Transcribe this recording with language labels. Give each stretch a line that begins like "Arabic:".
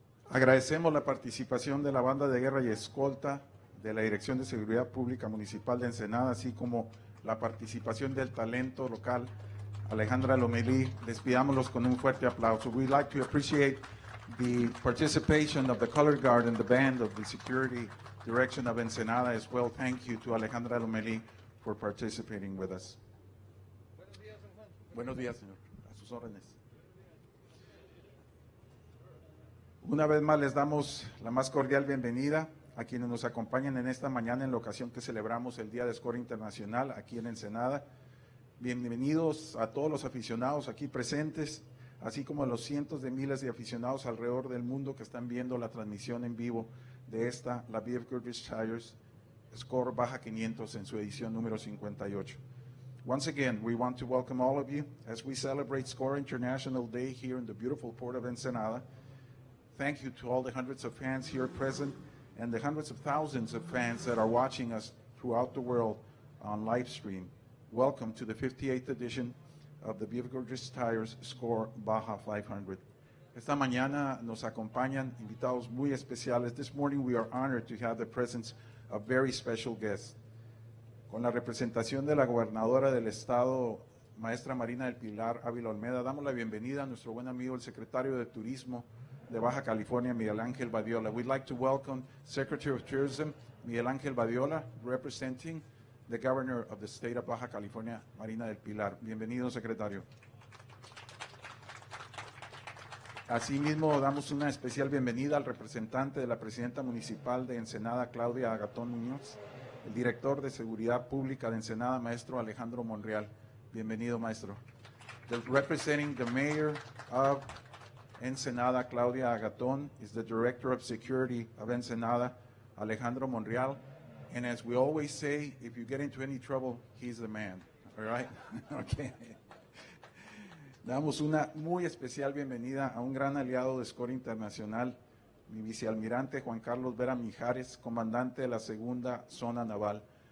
Spanish: Agradecemos la participación de la Banda de Guerra y Escolta de la Dirección de Seguridad Pública Municipal de Ensenada, así como la participación del talento local, Alejandra Lomelí. Despidámoslos con un fuerte aplauso.
English: We'd like to appreciate the participation of the Color Guard and the band of the Security Direction of Ensenada as well. Thank you to Alejandra Lomelí for participating with us.
Spanish: Buenos días, señor. A sus órdenes. Una vez más les damos la más cordial bienvenida a quienes nos acompañan en esta mañana en la ocasión que celebramos el Día de SCORE Internacional aquí en Ensenada. Bienvenidos a todos los aficionados aquí presentes, así como a los cientos de miles de aficionados alrededor del mundo que están viendo la transmisión en vivo de esta, la BFGoodrich Tires SCORE Baja 500 en su edición número 58.
English: Once again, we want to welcome all of you as we celebrate SCORE International Day here in the beautiful port of Ensenada. Thank you to all the hundreds of fans here present and the hundreds of thousands of fans that are watching us throughout the world on live stream. Welcome to the 58th edition of the BFGoodrich Tires SCORE Baja 500.
Spanish: Esta mañana nos acompañan invitados muy especiales.
English: This morning we are honored to have the presence of very special guests.
Spanish: Con la representación de la gobernadora del estado, maestra Marina del Pilar Ávila Olmeda, damos la bienvenida a nuestro buen amigo, el secretario de Turismo de Baja California, Miguel Ángel Badiola.
English: We'd like to welcome Secretary of Tourism, Miguel Ángel Badiola, representing the Governor of the State of Baja California, Marina del Pilar.
Spanish: Bienvenido, secretario. Asimismo, damos una especial bienvenida al representante de la presidenta municipal de Ensenada, Claudia Agatón Muñoz, el director de Seguridad Pública de Ensenada, maestro Alejandro Monreal. Bienvenido, maestro.
English: Representing the mayor of Ensenada, Claudia Agatón, is the Director of Security of Ensenada, Alejandro Monreal. And as we always say, if you get into any trouble, he's the man. All right? Okay.
Spanish: Damos una muy especial bienvenida a un gran aliado de SCORE Internacional, mi vicealmirante Juan Carlos Vera Mijares, comandante de la Segunda Zona Naval.